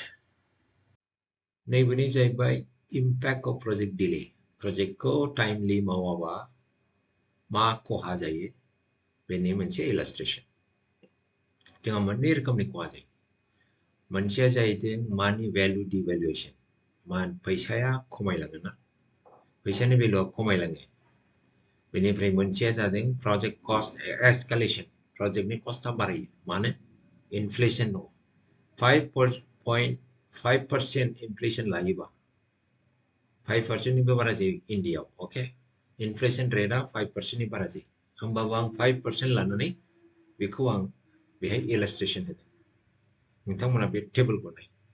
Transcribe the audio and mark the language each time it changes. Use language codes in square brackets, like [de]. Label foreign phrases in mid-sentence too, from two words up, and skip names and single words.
[brx] नैबेनि जाहैबाय [en] impact of project delay. [brx] प्रजेक्टखौ timely मावाबा मा खहा जायो बेनि मोनसे illustration. जोंहा मोननै रोखोमनि खहा जायो. मोनसेया जाहैदों [en] money value devaluation. [brx] फैसाया खमायलाङोना फैसानि भेलुआ खमायलाङो बेनिफ्राय मोनसेया जादों [en] project cost escalation. [brx] प्रजेक्टनि कस्टआ बारायो मानो इनफ्लेसन दं 5.5% इनफ्लेसन लायोबा 5% निबो बारा जायो इन्डियायाव ओके इनफ्लेसन रेटआ 5% नि बारा जायो होमबाबो आं 5% लानानै बेखौ आं बेहाय इलास्ट्रेशन होदों नोंथांमोना बे टेबलखौ नाय